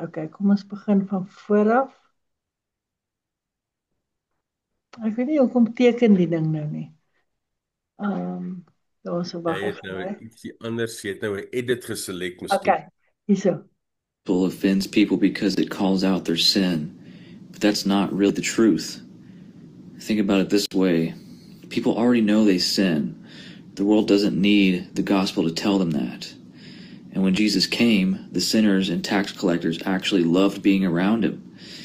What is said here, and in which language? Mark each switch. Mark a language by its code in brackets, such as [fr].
[af] Okay, kom ons begin van voor af. Ek weet nie hoekom teken die ding nou nie. Daar's so wag Jy ek. het nou ietsie anders, jy het nou 'n edit geselek miskien. Okay, hierso. [en] People offends people because it calls out their sin, but that's not really the truth. Think about it this way. People already know they sin. The world doesn't need the gospel to tell them that. And when Jesus came, the sinners and tax collectors actually loved being around him.